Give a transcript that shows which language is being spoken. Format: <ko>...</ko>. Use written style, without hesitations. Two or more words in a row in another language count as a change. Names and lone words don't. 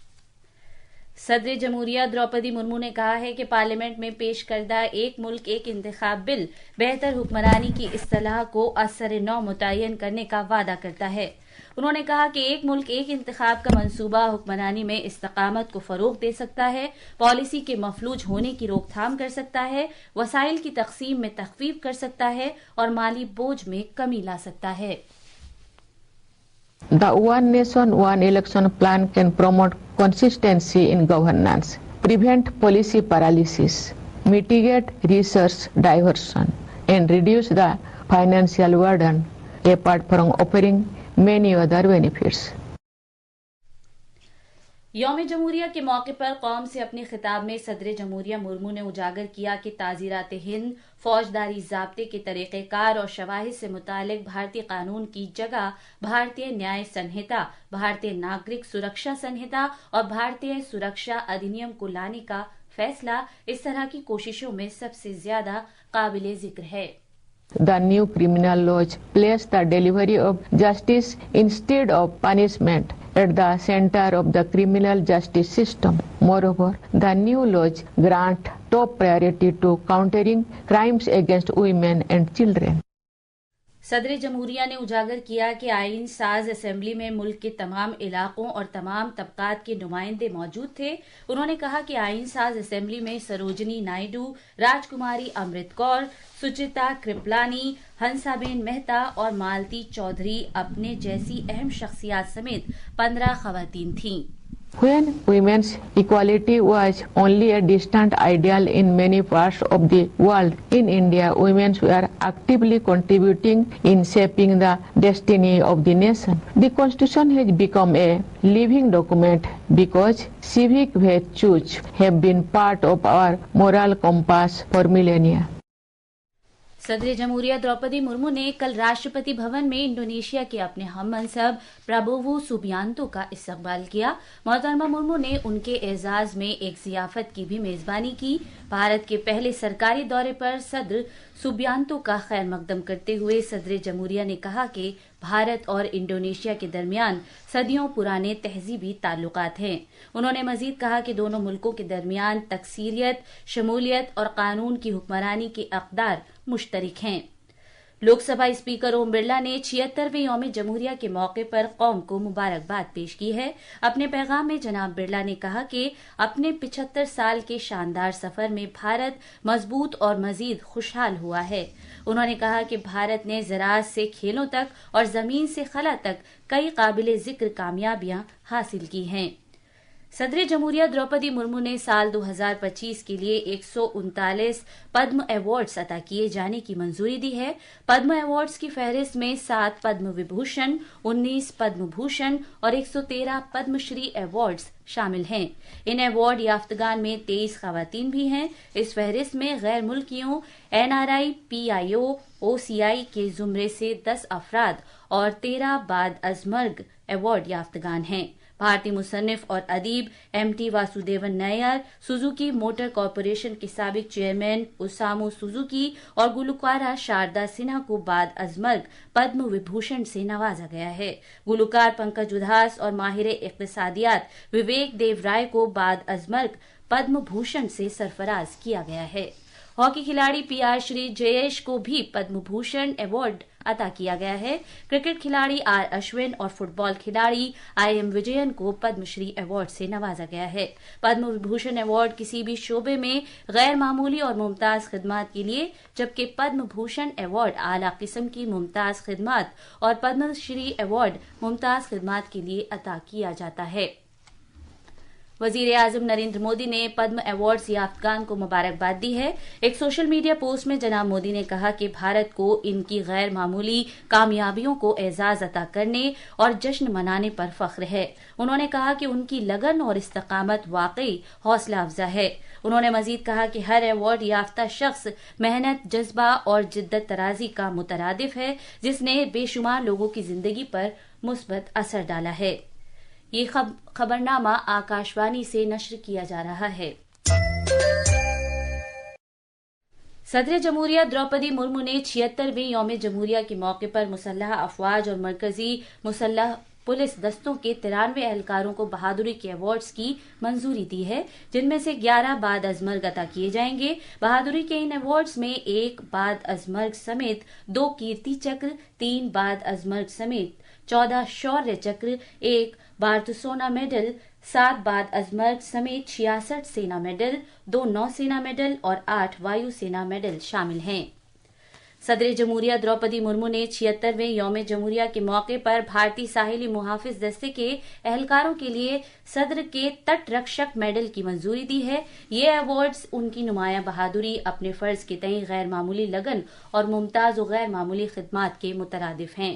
<ur>صدر جمہوریہ دروپدی مرمو نے کہا ہے کہ پارلیمنٹ میں پیش کردہ ایک ملک ایک انتخاب بل بہتر حکمرانی کی اصطلاح کو ازسرنو متعین کرنے کا وعدہ کرتا ہے. انہوں نے کہا کہ ایک ملک ایک انتخاب کا منصوبہ حکمرانی میں استحکام کو فروغ دے سکتا ہے، پالیسی کے مفلوج ہونے کی روک تھام کر سکتا ہے، وسائل کی تقسیم میں تخفیف کر سکتا ہے اور مالی بوجھ میں کمی لا سکتا ہے.</ur> <en>The One Nation, One Election plan can promote consistency in governance, prevent policy paralysis, mitigate resource diversion, and reduce the financial burden, apart from offering many other benefits.</en> <ur>یوم جمہوریہ کے موقع پر قوم سے اپنے خطاب میں صدر جمہوریہ مرمو نے اجاگر کیا کہ تعزیرات ہند فوجداری ضابطے کے طریقہ کار اور شواہد سے متعلق بھارتی قانون کی جگہ بھارتی نیائے سنہتا، بھارتی ناگرک سرکشا سنہتا اور بھارتی سرکشا ادھینیم کو لانے کا فیصلہ اس طرح کی کوششوں میں سب سے زیادہ قابل ذکر ہے۔</ur> <en>The new criminal laws place the delivery of justice instead of punishment at the center of the criminal justice system. Moreover, the new laws grant top priority to countering crimes against women and children.</en> <ur>صدر جمہوریہ نے اجاگر کیا کہ آئین ساز اسمبلی میں ملک کے تمام علاقوں اور تمام طبقات کے نمائندے موجود تھے۔ انہوں نے کہا کہ آئین ساز اسمبلی میں سروجنی نائیڈو، راج کماری امرت کور، سچیتا کرپلانی، ہنسابین مہتا اور مالتی چودھری اپنے جیسی اہم شخصیات سمیت 15 خواتین تھیں۔</ur> <en>When women's equality was only a distant ideal in many parts of the world, in India, women were actively contributing in shaping the destiny of the nation. The Constitution has become a living document because civic virtues have been part of our moral compass for millennia.</en> <ur>صدر جمہوریہ دروپدی مرمو نے کل راشٹرپتی بھون میں انڈونیشیا کے اپنے ہم منصب پرابوو سوبیانتو کا استقبال کیا۔ محترمہ مرمو نے ان کے اعزاز میں ایک ضیافت کی بھی میزبانی کی۔ بھارت کے پہلے سرکاری دورے پر صدر سوبیانتو کا خیر مقدم کرتے ہوئے صدر جمہوریہ نے کہا کہ بھارت اور انڈونیشیا کے درمیان صدیوں پرانے تہذیبی تعلقات ہیں۔ انہوں نے مزید کہا کہ دونوں ملکوں کے درمیان تکثیریت، شمولیت اور قانون کی حکمرانی کے اقدار مشترک ہیں۔ لوک سبھا اسپیکر اوم برلا نے 76ویں یوم جمہوریہ کے موقع پر قوم کو مبارکباد پیش کی ہے۔ اپنے پیغام میں جناب برلا نے کہا کہ اپنے 75 سال کے شاندار سفر میں بھارت مضبوط اور مزید خوشحال ہوا ہے۔ انہوں نے کہا کہ بھارت نے زراعت سے کھیلوں تک اور زمین سے خلا تک کئی قابل ذکر کامیابیاں حاصل کی ہیں۔ صدر جمہوریہ دروپدی مرمو نے سال 2025 کے لیے 139 پدم ایوارڈز عطا کیے جانے کی منظوری دی ہے۔ پدم ایوارڈز کی فہرست میں 7 پدم وبھوشن، 19 پدم بھوشن اور 113 پدم شری ایوارڈز شامل ہیں۔ ان ایوارڈ یافتگان میں 23 خواتین بھی ہیں۔ اس فہرست میں غیر ملکیوں، NRI، PIO، OCI کے زمرے سے 10 افراد اور 13 بعد از مرگ ایوارڈ یافتگان ہیں۔ بھارتی مصنف اور ادیب MT واسودیون نائر، سوزوکی موٹر کارپوریشن کے سابق چیئرمین اوسامو سوزوکی اور گلوکارہ شاردا سنہا کو بعد از مرگ پدم وبھوشن سے نوازا گیا ہے۔ گلوکار پنکج ادھاس اور ماہر اقتصادیات وویک دیو رائے کو بعد از مرگ پدم بھوشن سے سرفراز کیا گیا ہے۔ ہاکی کھلاڑی PR شری جیش کو بھی پدم بھوشن ایوارڈ عطا کیا گیا ہے۔ کرکٹ کھلاڑی R اشون اور فٹ بال کھلاڑی IM وجین کو پدم شری ایوارڈ سے نوازا گیا ہے۔ پدم وبھوشن ایوارڈ کسی بھی شعبے میں غیر معمولی اور ممتاز خدمات کے لیے، جبکہ پدم بھوشن ایوارڈ اعلیٰ قسم کی ممتاز خدمات اور پدم شری ایوارڈ ممتاز خدمات کے لیے عطا کیا جاتا ہے۔ وزیر اعظم نریندر مودی نے پدم ایوارڈز یافتگان کو مبارکباد دی ہے۔ ایک</ur> <en>social media post</en> <ur>میں جناب مودی نے کہا کہ بھارت کو ان کی غیر معمولی کامیابیوں کو اعزاز عطا کرنے اور جشن منانے پر فخر ہے۔ انہوں نے کہا کہ ان کی لگن اور استقامت واقعی حوصلہ افزا ہے۔ انہوں نے مزید کہا کہ ہر ایوارڈ یافتہ شخص محنت، جذبہ اور جدت طرازی کا مترادف ہے، جس نے بے شمار لوگوں کی زندگی پر مثبت اثر ڈالا ہے۔ یہ خبرنامہ آکاشوانی سے نشر کیا جا رہا ہے۔ صدر جمہوریہ دروپدی مرمو نے 76ویں یوم جمہوریہ کے موقع پر مسلح افواج اور مرکزی مسلح پولیس دستوں کے 93 اہلکاروں کو بہادری کے ایوارڈز کی منظوری دی ہے، جن میں سے 11 بعد از مرگ عطا کیے جائیں گے۔ بہادری کے ان ایوارڈز میں 1 بعد از مرگ سمیت 2 کیرتی چکر، 3 بعد از مرگ سمیت 14 شوریہ چکر، 1 بھارت سونا میڈل، 7 بعد از مرگ سمیت 66 سینا میڈل، 2 نو سینا میڈل اور 8 وایو سینا میڈل شامل ہیں۔ صدر جمہوریہ دروپدی مرمو نے 76ویں یوم جمہوریہ کے موقع پر بھارتی ساحلی محافظ دستے کے اہلکاروں کے لیے صدر کے تٹ رکشک میڈل کی منظوری دی ہے۔ یہ ایوارڈز ان کی نمایاں بہادری، اپنے فرض کے تئیں غیر معمولی لگن اور ممتاز و غیر معمولی خدمات کے مترادف ہیں۔</ur>